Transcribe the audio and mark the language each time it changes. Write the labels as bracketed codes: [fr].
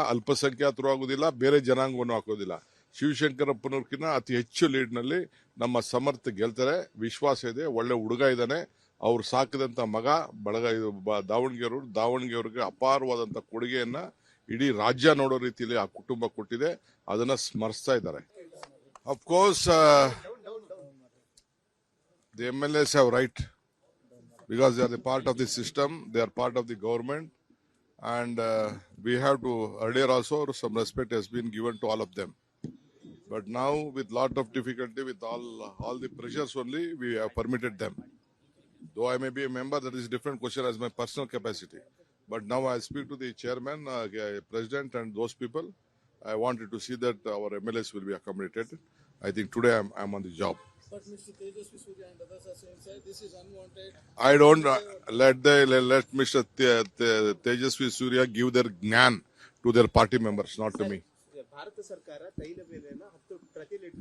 [kn] ಅಲ್ಪಸಂಖ್ಯಾತರು ಆಗೋದಿಲ್ಲ, ಬೇರೆ ಜನಾಂಗವನ್ನು ಹಾಕೋದಿಲ್ಲ. ಶಿವಶಂಕರಪ್ಪನವ್ರಕಿನ್ನ ಅತಿ ಹೆಚ್ಚು ಲೀಡ್ ನಲ್ಲಿ ನಮ್ಮ ಸಮರ್ಥ ಗೆಲ್ತಾರೆ, ವಿಶ್ವಾಸ ಇದೆ. ಒಳ್ಳೆ ಹುಡುಗ ಇದ್ದಾನೆ. ಅವ್ರು ಸಾಕಿದಂತ ಮಗ ಬಳಗ ದಾವಣಗೆರೆಯವ್ರಿಗೆ ಅಪಾರವಾದಂತ ಕೊಡುಗೆಯನ್ನ ಇಡೀ ರಾಜ್ಯ ನೋಡೋ ರೀತಿಯಲ್ಲಿ ಆ ಕುಟುಂಬ ಕೊಟ್ಟಿದೆ. ಅದನ್ನ ಸ್ಮರಿಸ್ತಾ ಇದ್ದಾರೆ. [en] Of course the MLAs have right because they are the part of the system, they are part of the government, and we have to, earlier also some respect has been given to all of them. But now with lot of difficulty, with all the pressures only, we have permitted them. Though I may be a member, that is a different question as my personal capacity. But now I speak to the chairman, president and those people. I wanted to see that our MLAs will be accommodated. I think today I'm on the job. But Mr. Tejasvi Surya and others are saying, sir, this is unwanted. I don't let Mr. Tejasvi Surya give their gnan to their party members, not to me. [kn] Bharat ಸರ್ಕಾರ ತೈಲ ಬೆಲೆಯನ್ನು 10 ಪ್ರತಿ litre